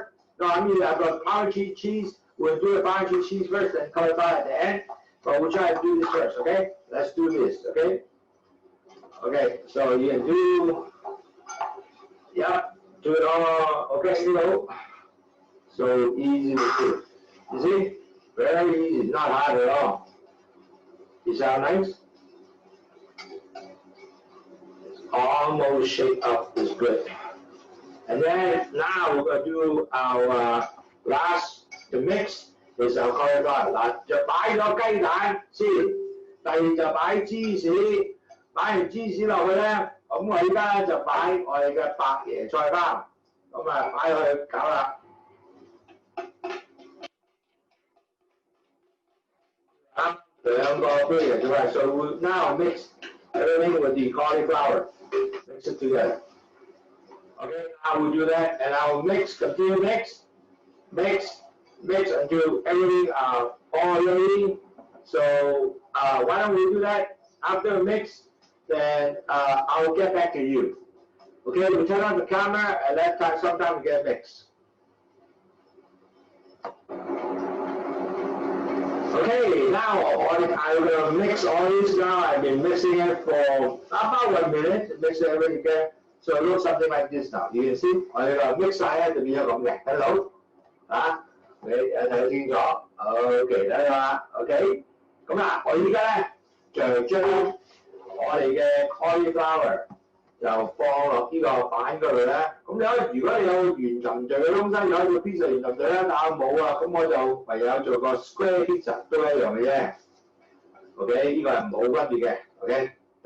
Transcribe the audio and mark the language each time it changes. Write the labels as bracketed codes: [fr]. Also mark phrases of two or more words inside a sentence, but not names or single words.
[en] No, I mean I've got Parmesan cheese. We'll do the Parmesan cheese first and cauliflower at the end. But we'll try to do this first, okay? Let's do this, okay? Okay, so you can do, yeah, do it all, okay, you know. So easy to do. You see? Very easy, not hard at all. You sound nice? It's almost shaped up, is good. And then now we're going to do our the mix is our cauliflower. [yue] 嗱，就擺咗雞蛋先，第二就擺芝士，擺完芝士落去咧，咁我而家就擺我哋嘅白椰菜花，咁啊擺落去搞啦。兩個杯椰菜花 [en] ，so we now mix everything with the cauliflower, mix it together. Okay, now we'll do that, and I will continue mix until everything all ready. So why don't we do that after mix? Then I'll get back to you. Okay, we turn on the camera, and that time sometime we get mixed. Okay, now I'm gonna mix all this now. I've been mixing it for about 1 minute. Mix everything again. So it looks something like this now. You can see [yue] 我哋個 mix 晒咧就變咗咁嘅，睇到啊？你睇到清楚 ？OK 睇到啦 ，OK。咁啊，我而家咧就將我哋嘅 cauliflower 就放落呢個板嗰度咧。咁如果你有圓沉序嘅東西，有一個 pizza 圓沉序啦，但係冇啊，咁我就唯有做個 [en] square pizza [yue] 都一樣嘅啫。OK， 呢個係冇分別嘅。OK， 得。